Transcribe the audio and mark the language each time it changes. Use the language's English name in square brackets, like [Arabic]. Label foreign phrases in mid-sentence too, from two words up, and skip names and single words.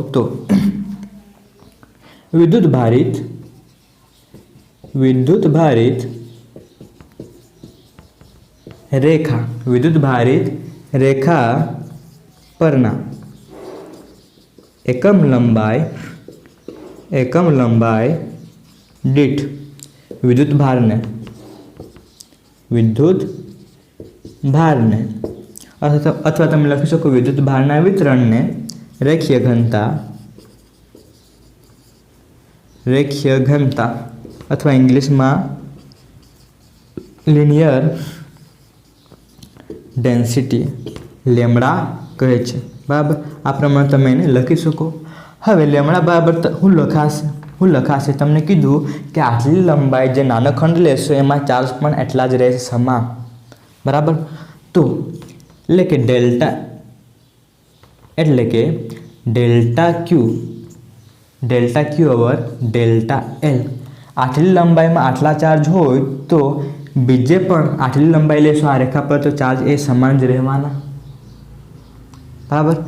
[Gujarati] તો વિદ્યુત ભારિત રેખા પરના એકમ લંબાઈ દીઠ વિદ્યુત ભારને અથવા તમે લખી શકો વિદ્યુત ભારના વિતરણને રેખીય ઘનતા અથવા ઇંગ્લિશ માં [English] linear density [Gujarati] લેમડા કહે છે બરાબર। આ પ્રમાણે તમે એને લખી શકો. હવે લેમડા બરાબર શું લખાશે તમને કીધું કે આટલી લંબાઈ જે નાનો ખંડ લેશો એમાં ચાર્જ પણ એટલા જ રહેશે સમાન બરાબર। तो [English] delta Q over delta L [Gujarati] આટલી લંબાઈ માં આટલા ચાર્જ હોય તો બીજે પણ આટલી લંબાઈ લેશો આ રેખા પર તો ચાર્જ એ સમાન જ રહેવાના બરાબર।